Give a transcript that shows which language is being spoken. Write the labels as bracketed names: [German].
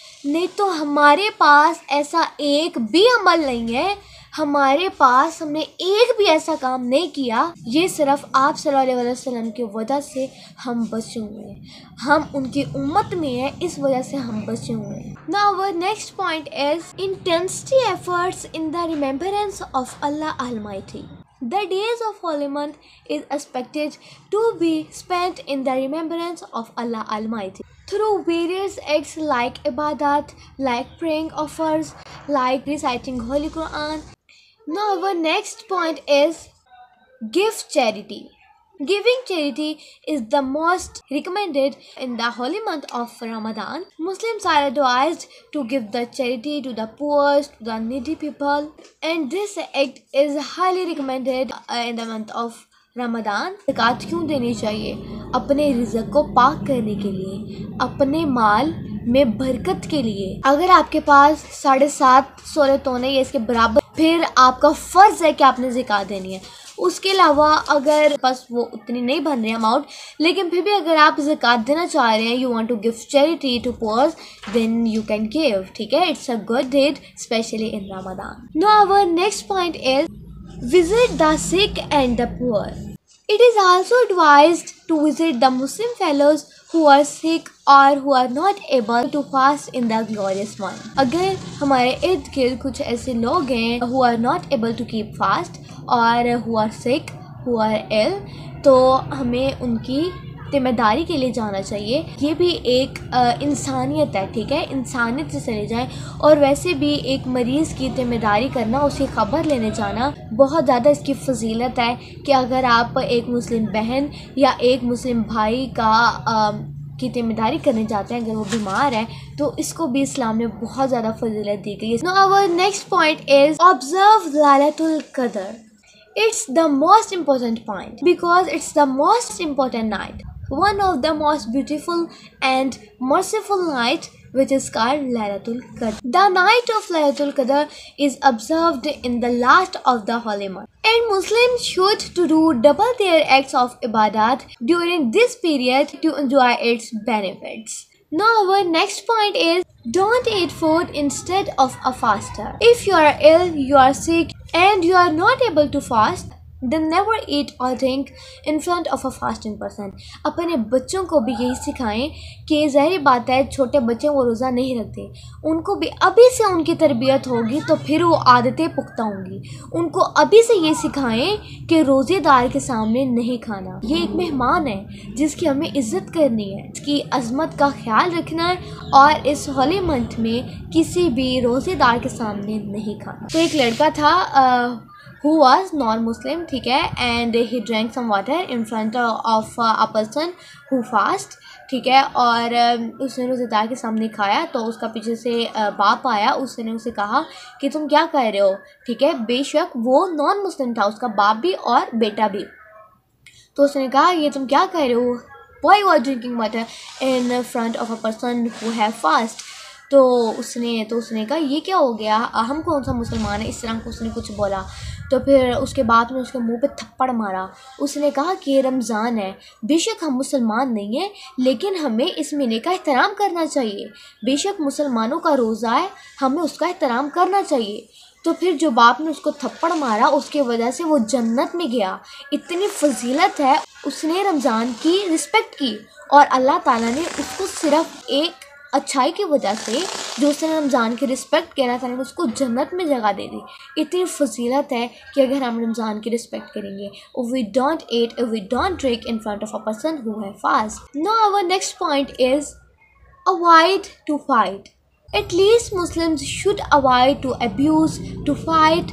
[Hindi] नहीं तो हमारे पास ऐसा एक भी अमल नहीं है, हमारे पास हमने एक भी ऐसा काम नहीं किया, ये सिर्फ आप सल्लल्लाहु अलैहि वसल्लम की वजह से हम बचे हुए हैं, हम उनकी उम्मत में हैं, इस वजह से हम बचे हुए हैं. [English] Now our next point is intensity efforts in the remembrance of Allah Almighty. The days of Holy Month is expected to be spent in the remembrance of Allah Almighty through various acts like ibadat, like praying offers, like reciting Holy Quran. Now our next point is give charity. Giving charity is the most recommended in the holy month of Ramadan. Muslims are advised to give the charity to the poor, to the needy people, and this act is highly recommended in the month of Ramadan. [Hindi] ज़कात क्यों देनी चाहिए? अपने रिज़्क़ को पाक करने के लिए, अपने माल में बरकत के लिए। अगर आपके पास 7.5 तोले या इसके बराबर, फिर आपका फ़र्ज़ है कि आपने ज़कात देनी है। उसके अलावा अगर बस वो उतनी नहीं बन रही अमाउंट, लेकिन फिर भी अगर आप ज़कात देना चाह रहे हैं, [English] You want to give charity to poor, then you can give. [Hindi] ठीक है, [English] It's a good deed specially in Ramadan. Now our next point is visit the sick and the poor. It is also advised to visit the Muslim fellows who are sick or who are not able to fast in the glorious month. [Hindi] अगर हमारे इर्द गिर्द कुछ ऐसे लोग हैं [English] who are not able to keep fast [Hindi] और [English] who are sick, who are ill, [Hindi] तो हमें उनकी ज़िम्मेदारी के लिए जाना चाहिए। ये भी एक इंसानियत है। ठीक है, इंसानियत से चले जाएं। और वैसे भी एक मरीज़ की ज़िम्मेदारी करना, उसकी ख़बर लेने जाना बहुत ज़्यादा इसकी फजीलत है कि अगर आप एक मुस्लिम बहन या एक मुस्लिम भाई की ज़िम्मेदारी करने जाते हैं, अगर वो बीमार है, तो इसको भी इस्लाम में बहुत ज़्यादा फजीलत दी गई है। [English] Now our next point is observe Laylatul Qadr. It's the most important point because it's the most important night, one of the most beautiful and merciful night, which is called Laylatul Qadr. The night of Laylatul Qadr is observed in the last of the holy month, and Muslims should to do double their acts of ibadat during this period to enjoy its benefits. Now our next point is don't eat food instead of a faster. If you are ill, you are sick, and you are not able to fast, then never eat or drink in front of a fasting person. [Hindi] अपने बच्चों को भी यही सिखाएं कि ज़ाहिर बात है छोटे बच्चे वो रोज़ा नहीं रखते, उनको भी अभी से उनकी तरबियत होगी तो फिर वो आदतें पुख्ता होंगी। उनको अभी से ये सिखाएं कि रोज़ेदार के सामने नहीं खाना, ये एक मेहमान है जिसकी हमें इज़्ज़त करनी है, इसकी अज़मत का ख्याल रखना है, और इस होली मंथ में किसी भी रोज़ेदार के सामने नहीं खाना। तो एक लड़का था [English] who was non-Muslim, [Hindi] ठीक है, [English] and he drank some water in front of a person who fast, ठीक है, [Hindi] और उसने रोज़ेदार के सामने खाया। तो उसका पीछे से बाप आया, उसने उसे कहा कि तुम क्या कर रहे हो, ठीक है। बेशक वो नॉन मुस्लिम था, उसका बाप भी और बेटा भी। तो उसने कहा ये तुम क्या कर रहे हो, [English] why you are drinking water in front of a person who have fast. [Hindi] तो उसने कहा ये क्या हो गया, हम कौन सा मुसलमान है, इस तरह को उसने कुछ बोला। तो फिर उसके बाद में उसके मुंह पे थप्पड़ मारा। उसने कहा कि ये रमज़ान है, बेशक हम मुसलमान नहीं हैं, लेकिन हमें इस महीने का एहतराम करना चाहिए। बेशक मुसलमानों का रोज़ा है, हमें उसका एहतराम करना चाहिए। तो फिर जो बाप ने उसको थप्पड़ मारा, उसके वजह से वो जन्नत में गया। इतनी फजीलत है, उसने रमज़ान की रिस्पेक्ट की और अल्लाह ताला ने उसको सिर्फ एक अच्छाई की वजह से, जो उसने रमज़ान की रिस्पेक्ट किया था, उसको जन्नत में जगह दे दी। इतनी फजीलत है कि अगर हम रमज़ान की रिस्पेक्ट करेंगे। [English] We don't eat, we don't drink in front of a person who have fast. Now our next point is avoid to fight. At least Muslims should avoid to abuse, to fight.